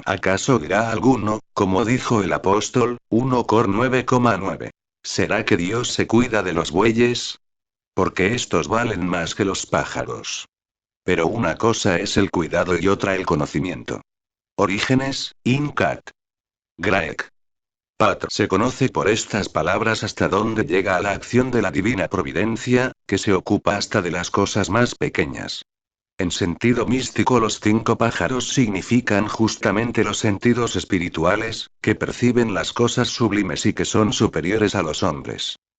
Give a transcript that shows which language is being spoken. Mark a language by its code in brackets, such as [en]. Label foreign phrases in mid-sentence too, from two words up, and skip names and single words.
[es] ¿Acaso dirá alguno, como dijo el apóstol, 1 Cor 9,9? ¿Será que Dios se cuida de los bueyes? Porque estos valen más que los pájaros. Pero una cosa es el cuidado y otra el conocimiento. Orígenes, [la] Incat. Graec. Patr. [es] Se conoce por estas palabras hasta dónde llega a la acción de la divina providencia, que se ocupa hasta de las cosas más pequeñas. En sentido místico, los 5 pájaros significan justamente los sentidos espirituales, que perciben las cosas sublimes y que son superiores a los hombres.